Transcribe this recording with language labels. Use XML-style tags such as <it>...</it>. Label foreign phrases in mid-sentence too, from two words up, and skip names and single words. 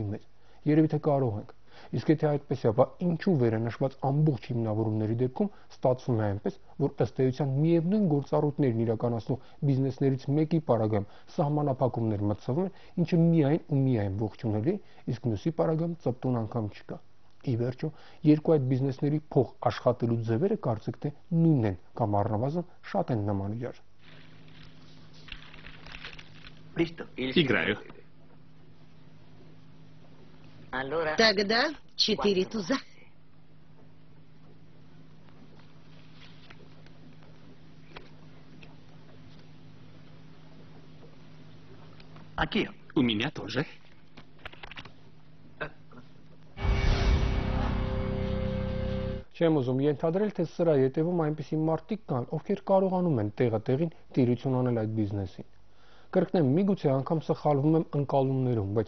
<hy>մեծ։ Երևի թե կարող ենք։ Իսկ եթե այդպես է, ապա ինչու վերանշված ամբողջ հիմնավորումների դեպքում ստացվում է այնպես, որ ըստ էության միևնույն գործառույթներն իրականացնող բիզնեսներից մեկի պարագայում սահմանափակումներ մտցվում են, ինչը միայն ու միայն ողջունելի, իսկ մյուսի պարագայում ծպտուն անգամ չկա։ Ի վերջո, երկու այդ բիզնեսների փող աշխատելու ձևերը կարծեք թե նույնն են կամ առնվազն շատ են նման իրար։</hy> <ru>Играю. Тогда 4 туза. У меня тоже.</ru> <hy>Չեմ ուզում ենթադրել, թե սրա ետևում այնպիսի մարդիկ կան, ովքեր կարողանում են տեղին տիրություն անել այդ բիզնեսին։ Կրկնեմ, միգուցե անգամ սխալվում եմ ընկալումներում, բայց</hy>